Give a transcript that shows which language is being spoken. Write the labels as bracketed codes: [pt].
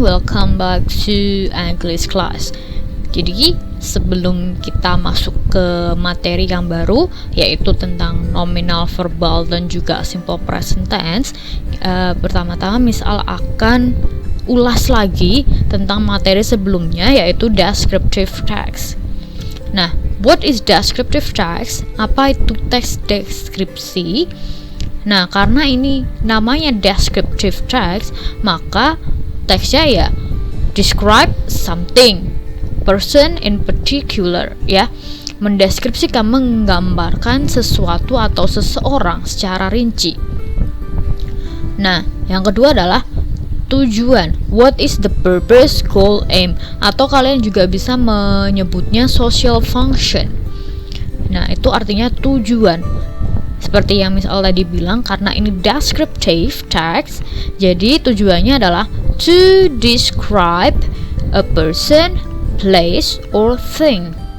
[en] Welcome back to English class. [id] Jadi sebelum kita masuk ke materi yang baru, yaitu tentang nominal, verbal, dan juga simple present tense, pertama-tama Miss Al akan ulas lagi tentang materi sebelumnya, yaitu descriptive text. [en] Nah, what is descriptive text? [id] Apa itu teks deskripsi? Nah, karena ini namanya descriptive text, maka teksnya ya [en] describe something, person in particular, [id] ya, mendeskripsikan, menggambarkan sesuatu atau seseorang secara rinci. Nah, yang kedua adalah tujuan. [en] What is the purpose, goal, aim? [id] Atau kalian juga bisa menyebutnya social function. Nah, itu artinya tujuan. Seperti yang Miss Al tadi bilang, karena ini descriptive text, jadi tujuannya adalah [en] to describe a person, place, or thing.